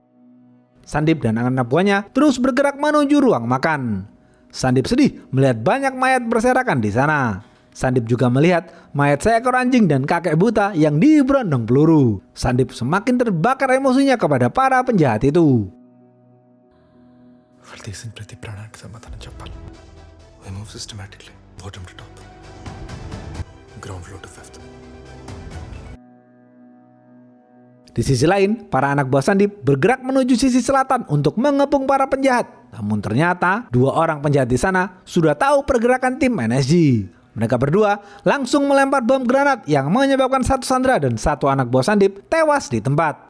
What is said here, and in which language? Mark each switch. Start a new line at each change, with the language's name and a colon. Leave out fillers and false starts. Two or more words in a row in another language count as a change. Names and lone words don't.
Indonesian: Sandip dan anak buahnya terus bergerak menuju ruang makan. Sandip sedih melihat banyak mayat berserakan di sana. Sandip juga melihat mayat seekor anjing dan kakek buta yang diberondong peluru. Sandip semakin terbakar emosinya kepada para penjahat itu.
Telugu: Vertesin ప్రతి ప్రాణానికి సమాధానం చెప్పాలి.
English: We move systematically, bottom to top. Ground floor to fifth.
Indonesian: Di sisi lain, para anak buah Sandip bergerak menuju sisi selatan untuk mengepung para penjahat. Namun ternyata, dua orang penjahat di sana sudah tahu pergerakan tim NSG. Mereka berdua langsung melempar bom granat yang menyebabkan satu sandera dan satu anak buah Sandip tewas di tempat.